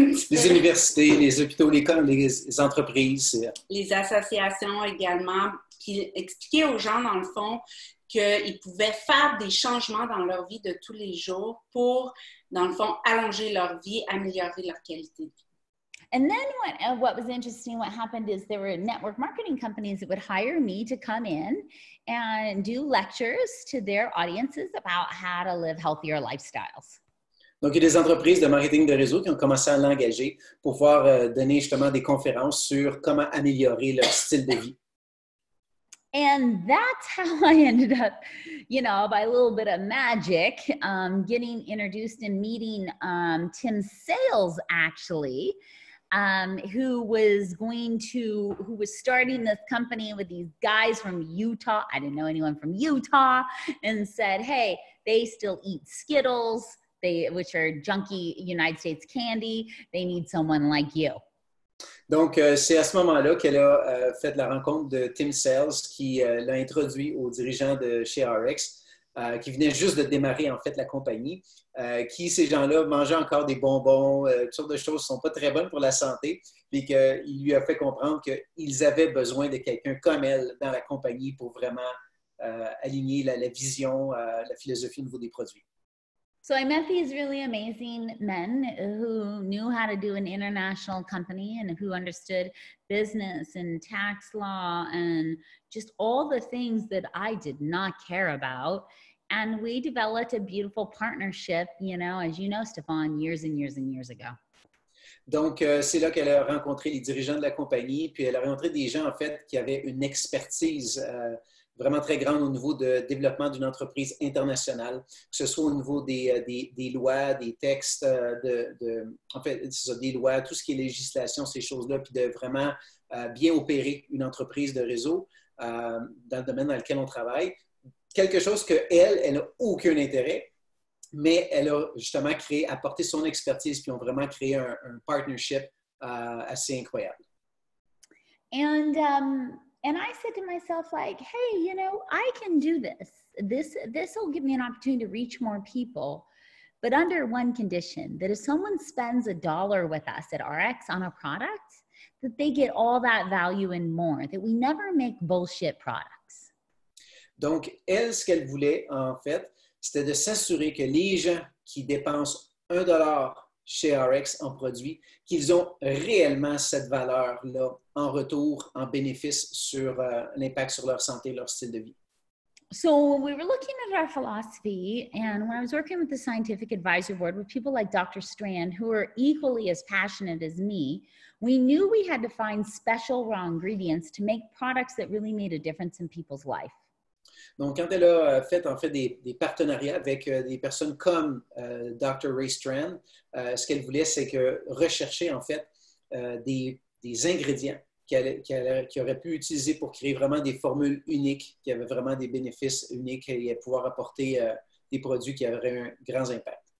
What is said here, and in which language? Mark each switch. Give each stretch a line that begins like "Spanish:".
French: Les universités, les hôpitaux, les entreprises. Les associations également, qui expliquaient aux gens, dans le fond, qu'ils pouvaient faire des changements dans leur vie de tous les jours pour, dans le fond, allonger leur vie, améliorer leur qualité de vie.
English: And then what was interesting, what happened is there were network marketing companies that would hire me to come in and do lectures to their audiences about how to live healthier lifestyles.
French: Donc, il y a des entreprises de marketing de réseau qui ont commencé à l'engager pour pouvoir donner justement des conférences sur comment améliorer leur style de vie.
English: And that's how I ended up, you know, by a little bit of magic, getting introduced and meeting Tim Sales, actually, who was starting this company with these guys from Utah. I didn't know anyone from Utah, and said, hey, they still eat Skittles, which are junky United States candy. They need someone like you.
French: Donc, c'est à ce moment-là qu'elle a fait la rencontre de Tim Sales qui l'a introduit aux dirigeants de chez RX, qui venaient juste de démarrer en fait la compagnie, qui, ces gens-là, mangeaient encore des bonbons, toutes sortes de choses qui ne sont pas très bonnes pour la santé, puis qu'il lui a fait comprendre qu'ils avaient besoin de quelqu'un comme elle dans la compagnie pour vraiment aligner la vision, la philosophie au niveau des produits.
English: So I met these really amazing men who knew how to do an international company and who understood business and tax law and just all the things that I did not care about. And we developed a beautiful partnership, you know, as you know, Stefan, years and years and years ago.
French: Donc, c'est là qu'elle a rencontré les dirigeants de la compagnie, puis elle a rencontré des gens, en fait, qui avaient une expertise vraiment très grande au niveau de développement d'une entreprise internationale, que ce soit au niveau des lois, des textes, en fait, c'est ça, des lois, tout ce qui est législation, ces choses-là, puis de vraiment bien opérer une entreprise de réseau dans le domaine dans lequel on travaille. Quelque chose qu'elle n'a aucun intérêt, mais elle a justement apporté son expertise, puis ont vraiment créé un partnership assez incroyable.
English: And I said to myself, like, hey, you know, I can do this. This will give me an opportunity to reach more people, but under one condition, that if someone spends $1 with us at RX on a product, that they get all that value and more, that we never make bullshit products.
French: Donc, elle, ce qu'elle voulait, en fait, c'était de s'assurer que les gens qui dépensent $1 chez RX en produits, qu'ils ont réellement cette valeur-là en retour, en bénéfice sur l'impact sur leur santé, leur style de vie.
English: So we were looking at our philosophy, and when I was working with the scientific advisory board with people like Dr. Strand, who are equally as passionate as me, we knew we had to find special raw ingredients to make products that really made a difference in people's life.
French: Donc, quand elle a fait en fait des partenariats avec des personnes comme Dr. Ray Strand, ce qu'elle voulait, c'est rechercher en fait des ingrédients qu'il aurait pu utiliser pour créer vraiment des formules uniques, qui avaient vraiment des bénéfices uniques et pouvoir apporter des produits qui auraient un grand impact.